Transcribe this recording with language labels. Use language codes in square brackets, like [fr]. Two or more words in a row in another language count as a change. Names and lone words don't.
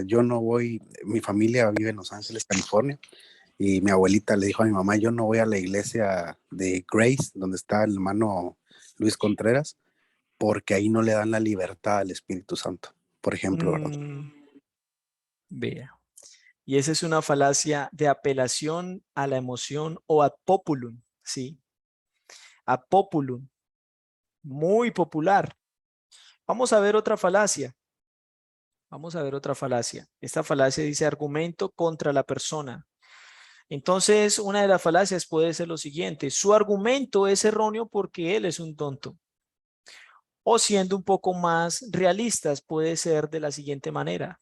[es] Yo no voy, mi familia vive en Los Ángeles, California, y mi abuelita le dijo a mi mamá, yo no voy a la iglesia de Grace, donde está el hermano Luis Contreras, porque ahí no le dan la libertad al Espíritu Santo, por ejemplo, ¿verdad? Vea. Y esa es una falacia de apelación a la emoción o [la] ad populum, [es] ¿sí? [la] Ad populum, [es] muy popular. Vamos a ver otra falacia. Vamos a ver otra falacia. Esta falacia dice argumento contra la persona. Entonces, una de las falacias puede ser lo siguiente. Su argumento es erróneo porque él es un tonto. O siendo un poco más realistas, puede ser de la siguiente manera.